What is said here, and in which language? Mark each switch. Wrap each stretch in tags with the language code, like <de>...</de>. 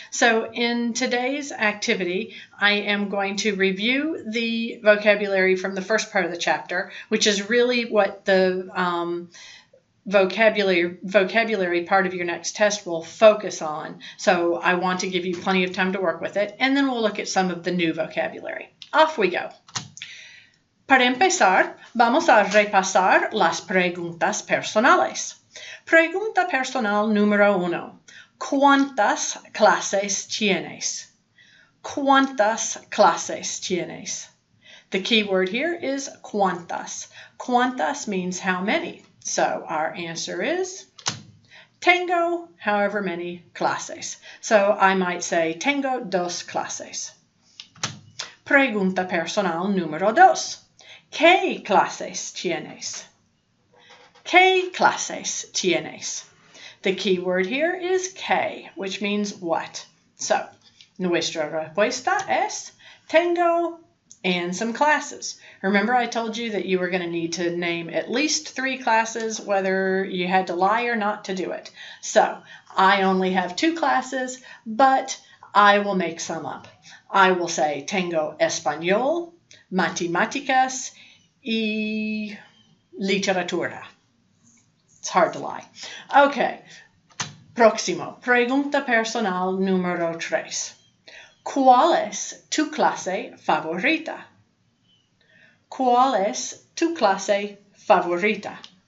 <en>So in today's activity, I am going to review the vocabulary from the first part of the chapter, which is really what the vocabulary part of your next test will focus on. So I want to give you plenty of time to work with it, and then we'll look at some of the new vocabulary. Off we go.</en> <es>Para empezar, vamos a repasar las preguntas personales. Pregunta personal número 1. ¿Cuántas clases tienes? ¿Cuántas clases tienes?</es> <en>The key word here is cuántas. Cuántas means how many. So our answer is tengo however many clases. So I might say</en> <es>tengo dos clases. Pregunta personal número 2. ¿Qué clases tienes? ¿Qué clases tienes?</es> <en>The key word here is qué, which means what.</en> <es>So nuestra respuesta es tengo</es> <en>and some classes. Remember I told you that you were going to need to name at least 3 classes, whether you had to lie or not to do it. So I only have 2 classes, but I will make some up. I will say</en> <es>tengo español, matemáticas, y literatura.</es> <en>It's hard to lie. Okay. Próximo.</en> <es>Pregunta personal número 3. ¿Cuál es tu clase favorita? ¿Cuál es tu clase favorita?</es>